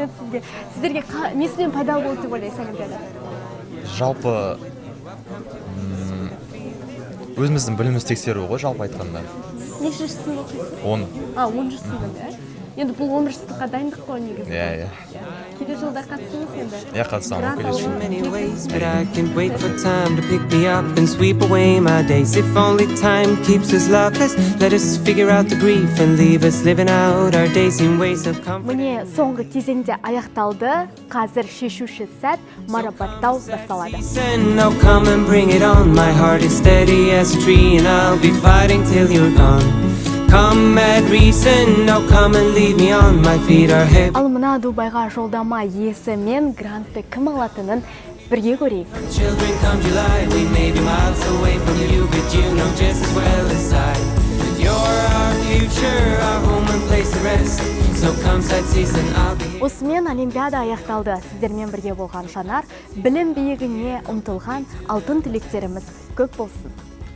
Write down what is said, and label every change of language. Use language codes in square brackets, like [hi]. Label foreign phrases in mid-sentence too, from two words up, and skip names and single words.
[kk] Сіздерге несімен пайдалы болды деп ойлайсыз олимпиада? жалпы өзіміздің біліміміз тексеру ғой жалпы айтқанда. Нешінші сынып оқисыз? 10. 10-шы сынып, иә? Енді бұл 11-шы сыныпқа дайындық қой негізі. Иә. Келер жылда қатысыңыз енді. Иә, қатысамын, келер жылы. [en] many ways, but I can't wait for time to pick me up and sweep away my days. If only time keeps us loveless, let us figure out the grief and leave us living out our days in ways of comfort. [kk] Міне соңғы кезеңде аяқталды. Қазір шешуші сәт марапаттау басталады. [en] Now come and bring it on. My heart is steady as a tree, and I'll be fighting till you're gone. Come at reason, now come and lead me on. My feet are heavy. [kk] Ал мына Дубайға жолдама иесі мен грантты кім алатынын бірге көрейік. [en] Children, come July, we may be miles away from you, but you know just as well as I that you're our future, our home and place to rest. So come sad season, I'll be here. [kk] Осымен Олимпиада аяқталды. Сіздермен бірге болған Жанар, білім биігіне ұмтылған алтын түлектеріміз көп болсын.